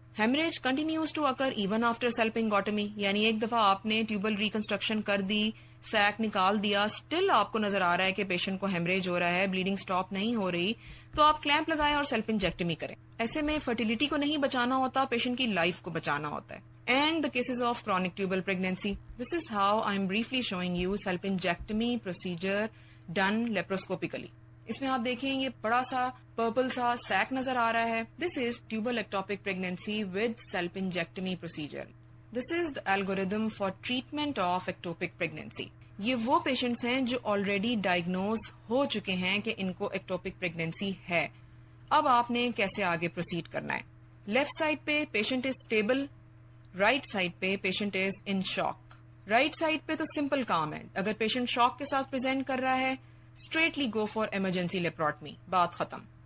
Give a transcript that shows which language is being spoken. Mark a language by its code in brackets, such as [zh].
[en] haemorrhage continues to occur even after salpingectomy, [ur] یعنی ایک دفعہ آپ نے ٹیوبل ریکنسٹرکشن کر دی، سیک نکال دیا، اسٹل آپ کو نظر آ رہا ہے کہ پیشنٹ کو ہیمریج ہو رہا ہے، بلیڈنگ اسٹاپ نہیں ہو رہی، تو آپ کلیمپ لگائیں اور سیلپنجیکٹمی کریں. ایسے میں فرٹیلیٹی کو نہیں بچانا ہوتا، پیشنٹ کی لائف کو بچانا ہوتا ہے. [en] And the cases of chronic tubal pregnancy. This is how I'm briefly showing you salpingectomy procedure done laparoscopically. [ur] اس میں آپ دیکھیں یہ بڑا سا پرپل سا سیک نظر آ رہا ہے. [en] This is tubal ectopic pregnancy with salpingectomy procedure. This is the algorithm for treatment of ectopic pregnancy. [ur] یہ وہ پیشنٹس ہیں جو آلریڈی ڈائگنوز ہو چکے ہیں کہ ان کو ایکٹوپک پریگنینسی ہے. اب آپ نے کیسے آگے پروسیڈ کرنا ہے؟ لیفٹ سائڈ پہ [en] patient is stable, [ur] right side پہ [en] Patient is in shock. [ur] Right side پہ تو سمپل کام ہے، اگر پیشنٹ شاک کے ساتھ پریزنٹ کر رہا ہے [en] strictly go for emergency laparotomy, [ur] بات ختم.